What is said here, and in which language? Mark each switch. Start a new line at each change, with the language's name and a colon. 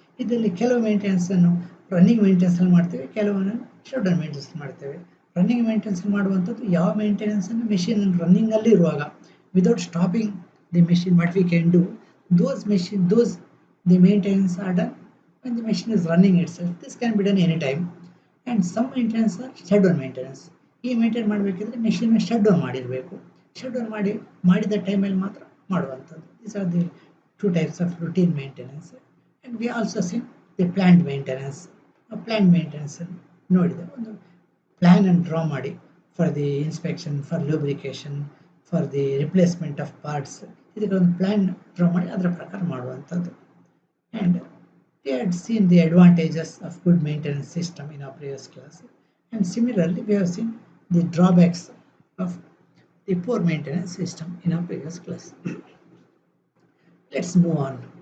Kannada: ಇದರಲ್ಲಿ ಕೆಲವು ಮೇಂಟೆನೆನ್ಸನ್ನು ರನ್ನಿಂಗ್ ಮೇಂಟೆನೆನ್ಸಲ್ಲಿ ಮಾಡ್ತೇವೆ, ಕೆಲವನ್ನು ಶಟ್ ಡೌನ್ ಮೇಂಟೆನೆನ್ಸ್ ಮಾಡ್ತೇವೆ. ರನ್ನಿಂಗ್ ಮೇಂಟೆನೆನ್ಸ್ ಮಾಡುವಂಥದ್ದು ಯಾವ ಮೇಂಟೆನೆನ್ಸನ್ನು ಮೆಷಿನ್ ರನ್ನಿಂಗಲ್ಲಿ ಇರುವಾಗ
English: Without stopping the machine what we can do, those the maintenance are done when the machine is running itself. This can be done anytime. And some maintenance are shut down maintenance.
Kannada: ಈ maintain ಮಾಡಬೇಕಿದ್ರೆ ಮೆಷಿನ್ನ shut down ಮಾಡಿರಬೇಕು. Shut down ಮಾಡಿದ ಟೈಮಲ್ಲಿ ಮಾತ್ರ ಮಾಡುವಂಥದ್ದು.
English: These are the two types of routine maintenance. And we also see the planned maintenance.
Kannada: Planned maintenance ನೋಡಿದೆ, ಒಂದು ಪ್ಲ್ಯಾನನ್ನು draw ಮಾಡಿ
English: for the inspection, for lubrication, for the replacement of parts,
Kannada: ಇದಕ್ಕೆ ಒಂದು ಪ್ಲ್ಯಾನ್ ಡ್ರಾ ಮಾಡಿ ಅದರ ಪ್ರಕಾರ ಮಾಡುವಂಥದ್ದು.
English: And we had seen the advantages of good maintenance system in our previous class, and similarly we have seen the drawbacks of the poor maintenance system in our previous class. Let's move on.